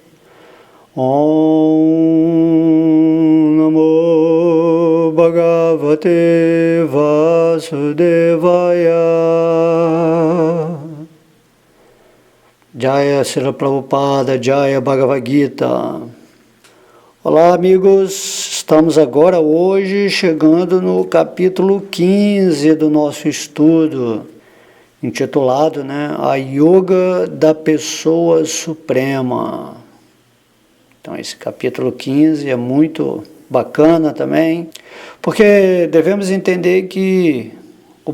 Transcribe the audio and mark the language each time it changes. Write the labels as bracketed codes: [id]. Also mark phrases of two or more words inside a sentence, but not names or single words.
[sa] ओम् नमो भगवते वासुदेवाय. जय श्रील प्रभुपाद, जय भगवद् गीता. [pt] Olá, amigos. Estamos agora, hoje, chegando no capítulo 15 do nosso estudo, intitulado, A Yoga da Pessoa Suprema. Então, esse capítulo 15 é muito bacana também, porque devemos entender que o